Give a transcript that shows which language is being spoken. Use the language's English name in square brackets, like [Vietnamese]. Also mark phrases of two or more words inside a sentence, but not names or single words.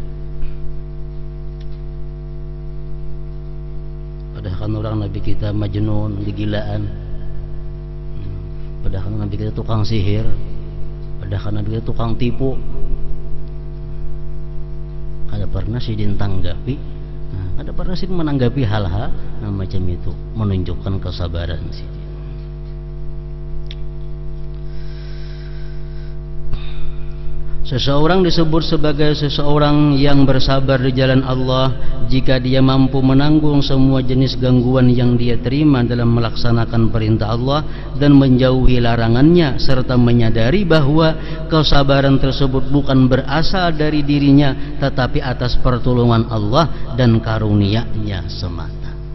[Indonesian] Padahal kan orang Nabi kita majnun, gilaan. Padahal kan Nabi kita tukang sihir. Padahal kan Nabi kita tukang tipu. Kada pernah Sayyidin tanggapi. Ada pernah sih menanggapi hal-hal macam itu, menunjukkan kesabaran sih. Seseorang disebut sebagai seseorang yang bersabar di jalan Allah jika dia mampu menanggung semua jenis gangguan yang dia terima dalam melaksanakan perintah Allah dan menjauhi larangannya, serta menyadari bahwa kesabaran tersebut bukan berasal dari dirinya tetapi atas pertolongan Allah dan karunia-Nya semata.